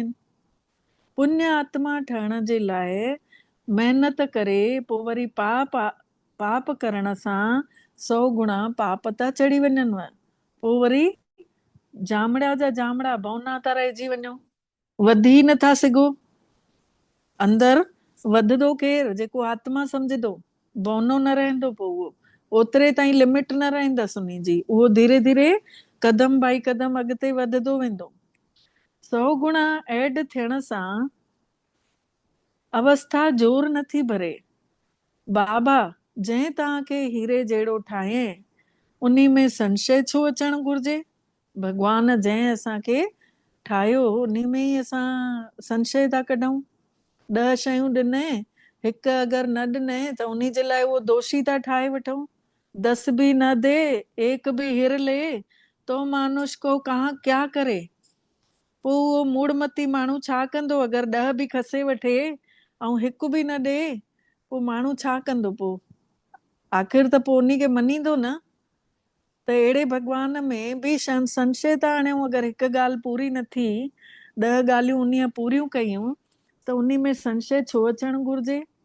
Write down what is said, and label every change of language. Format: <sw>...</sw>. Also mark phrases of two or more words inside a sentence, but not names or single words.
<sd>पुण्य आत्मा ठहण जे लाइ महिनत करे पोइ वरी पाप करण सां 100 गुणा पाप था चढ़ी वञनि, पोइ वरी जामड़ा जा जामड़ा बौना था रहिजी वञो, वधी नथा सघो। अंदर वधंदो केरु, जेको आत्मा सम्झंदो, बौनो न रहंदो, पोइ उहो ओतिरे ताईं लिमिट न रहंदसि उन जी, उहो धीरे धीरे कदम बाई कदम अॻिते वधंदो वेंदो। 100 गुणा ऐड थियण सां अवस्था जोर नथी भरे। बाबा जंहिं तव्हांखे हीरे जहिड़ो ठाहे उन में संशय छो अचणु घुरिजे। भॻवान जंहिं असांखे ठाहियो उन में ई असां संशय था कढूं। 10 शयूं ॾिनई हिकु अगरि न ॾिने त उन्ही जे लाइ उहो दोषी था ठाहे वठूं।</sd> <hi>10 भी न दे, एक भी हिर ले, तो मानुष को कहाँ क्या करे।</hi> <sd>पोइ उहो मूड़मती माण्हू छा कंदो? अगरि 10 बि खसे वठे ऐं हिकु बि न ॾे, पोइ माण्हू छा कंदो? पोइ आख़िर त पोइ उन्ही खे मञींदो न। त अहिड़े भॻवान में बि संशय था आणियूं। अगरि हिकु ॻाल्हि पूरी न थी, 10 ॻाल्हियूं उन पूरियूं कयूं, त उन में संशय छो अचणु घुरिजे?</sd>